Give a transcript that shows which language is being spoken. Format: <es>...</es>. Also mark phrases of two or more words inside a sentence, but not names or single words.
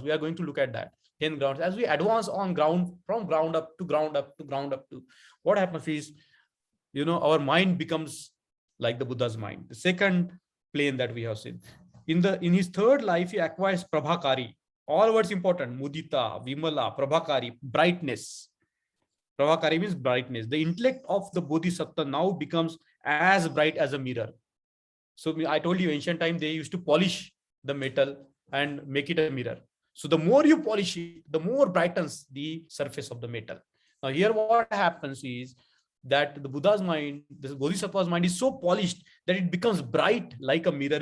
<en>We are going to look at that. 10 grounds. As we advance on ground, from ground up to ground up to ground up to, what happens is, our mind becomes like the Buddha's mind. The second plane that we have seen. In his third life, he acquires Prabhakari. All words important: Mudita, Vimala, Prabhakari, brightness. Prabhakari means brightness. The intellect of the Bodhisattva now becomes as bright as a mirror. So I told you, ancient time, they used to polish the metal and make it a mirror. So the more you polish it, the more brightens the surface of the metal. Now here what happens is that the Buddha's mind, the Bodhisattva's mind is so polished that it becomes bright like a mirror.</en>